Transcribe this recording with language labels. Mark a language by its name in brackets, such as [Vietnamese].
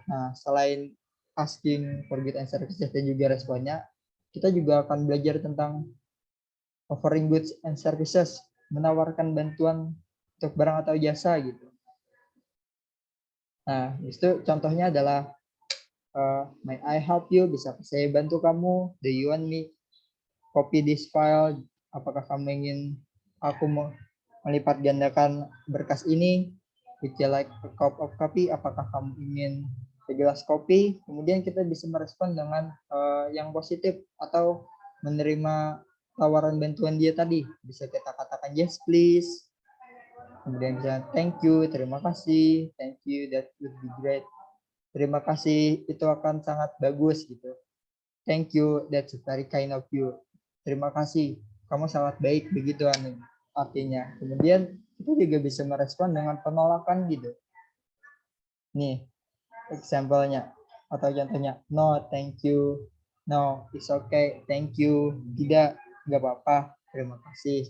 [Indonesian] Nah, selain asking for goods and services dan juga responnya, kita juga akan belajar tentang offering goods and services, menawarkan bantuan untuk barang atau jasa gitu. Nah, itu contohnya adalah [English] may I help you? [Indonesian] Bisa saya bantu kamu? [English] Do you want me copy this file? [Indonesian] Apakah kamu ingin aku melipat gandakan berkas ini? [English] Would you like a cup of coffee? [Indonesian] Apakah kamu ingin segelas kopi? Kemudian kita bisa merespon dengan yang positif atau menerima tawaran bantuan dia tadi. Bisa kita katakan yes please. [English] Kemudian bisa thank you, terima kasih, thank you, that would be great. [Indonesian] Terima kasih, itu akan sangat bagus gitu. [English] Thank you, that's very kind of you. [Indonesian] Terima kasih, kamu sangat baik, begitu artinya. Kemudian kita juga bisa merespon dengan penolakan gitu. Nih, example-nya atau contohnya, [English] no, thank you, no, it's okay, thank you, [Indonesian] tidak, nggak apa-apa, terima kasih.